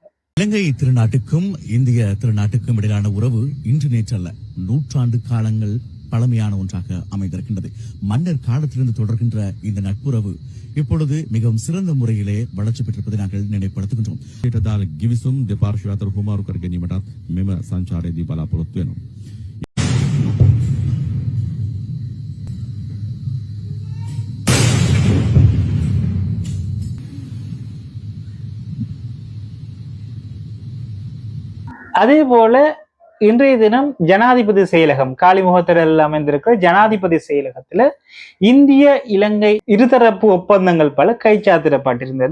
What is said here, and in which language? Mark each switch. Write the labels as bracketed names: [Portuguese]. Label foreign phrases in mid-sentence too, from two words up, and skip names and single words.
[Tamil] இலங்கை திருநாட்டுக்கும் இந்திய திருநாட்டுக்கும் இடையிலான உறவு இன்று நேற்றல்ல, நூற்றாண்டு காலங்கள் பழமையான ஒன்றாக அமைந்திருக்கின்றது. மன்னர் காலத்திலிருந்து தொடர்கின்ற இந்த நட்புறவு இப்பொழுது மிகவும் சிறந்த முறையிலே வளர்ச்சி பெற்றிருப்பதை நாங்கள் நினைப்படுத்துகின்றோம். [Sinhala] கிவிசும் දෙපාර්ශ්වය හුමාරු කර ගැනීමටත් මෙම සංචාරයේදී බලාපොරොත්තු වෙනවා. [Tamil] அதே போல இன்றைய தினம் ஜனாதிபதி செயலகம் காலிமுகத்திடல் அமைந்திருக்கிற ஜனாதிபதி செயலகத்துல இந்திய இலங்கை இருதரப்பு ஒப்பந்தங்கள் பல கைச்சாத்திடப்பட்டிருந்தது.